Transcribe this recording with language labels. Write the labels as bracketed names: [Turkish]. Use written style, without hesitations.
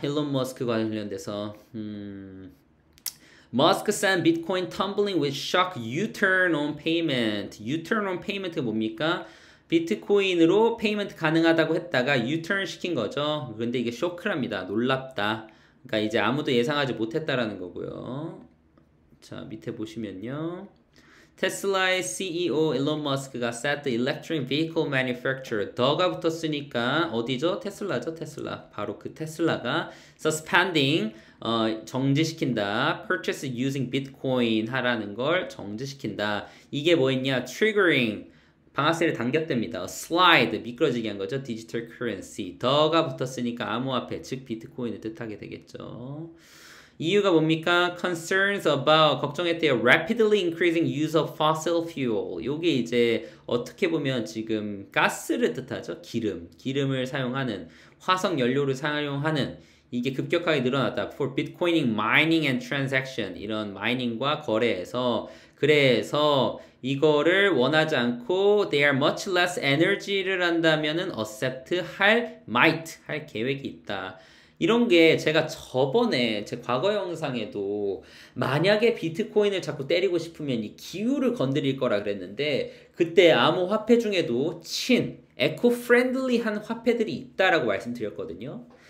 [Korean] 일론 머스크 관련돼서 [English] Musk sent Bitcoin tumbling with shock U-turn on payment. U-turn on payment [Korean] 가 뭡니까? 비트코인으로 페이먼트 가능하다고 했다가 U-turn 시킨 거죠. 근데 이게 쇼크랍니다. 놀랍다. 그러니까 이제 아무도 예상하지 못했다라는 거고요. 자, 밑에 보시면요. 테슬라의 CEO 일론 머스크가 [English] said the electric vehicle manufacturer, [Korean] 더가 붙었으니까 어디죠? 테슬라죠. 테슬라. 바로 그 테슬라가 suspending, 정지시킨다. [English] purchase using bitcoin [Korean] 하라는 걸 정지시킨다. 이게 뭐였냐? triggering, 방아쇠를 당겼답니다. slide, 미끄러지게 한 거죠. [English] digital currency. [Korean] 더가 붙었으니까 암호화폐, 즉 비트코인을 뜻하게 되겠죠. 이유가 뭡니까? [English] Concerns about, [Korean] 걱정했대요. [English] Rapidly increasing use of fossil fuel. [Korean] 요게 이제 어떻게 보면 지금 가스를 뜻하죠. 기름을 사용하는, 화석 연료를 사용하는, 이게 급격하게 늘어났다. [English] For Bitcoining, mining and transaction. [Korean] 이런 마이닝과 거래에서, 그래서 이거를 원하지 않고 [English] they are much less energy [Korean] 를 한다면은 accept 할 계획이 있다. 이런 게 제가 저번에 제 과거 영상에도 만약에 비트코인을 자꾸 때리고 싶으면 이 기후를 건드릴 거라 그랬는데 그때 암호 화폐 중에도 에코 프렌들리한 화폐들이 있다라고 말씀드렸거든요.